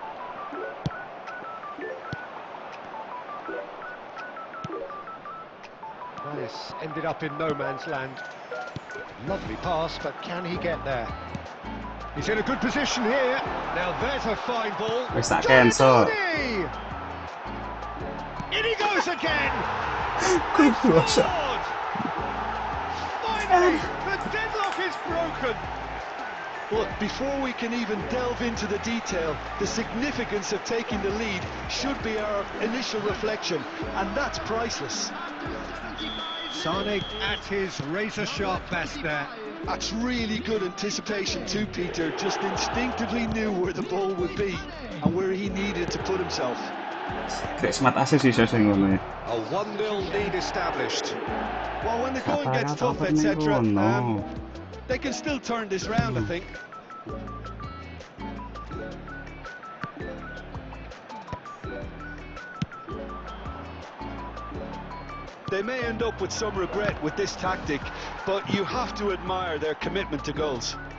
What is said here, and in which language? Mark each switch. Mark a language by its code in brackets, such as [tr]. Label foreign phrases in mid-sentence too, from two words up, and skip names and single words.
[en] This ended up in no man's land. Lovely pass, but can he get there? He's in a good position here. Now there's a fine ball. [jv] Wis tak cancel. [en] In he goes again. Kerasa. Finally, the deadlock is broken. Look, before we can even delve into the detail, the significance of taking the lead should be our initial reflection, and that's priceless. Sane at his razor-sharp best there. That's really good anticipation too, Peter. Just instinctively knew where the ball would be and where he needed to put himself. [id] Kayak [en] smart assist [id] sih saya ngono. [en] A 1-0 lead established. Well, when the going gets tough, etc., they can still turn this round, I think. They may end up with some regret with this tactic, but you have to admire their commitment to goals.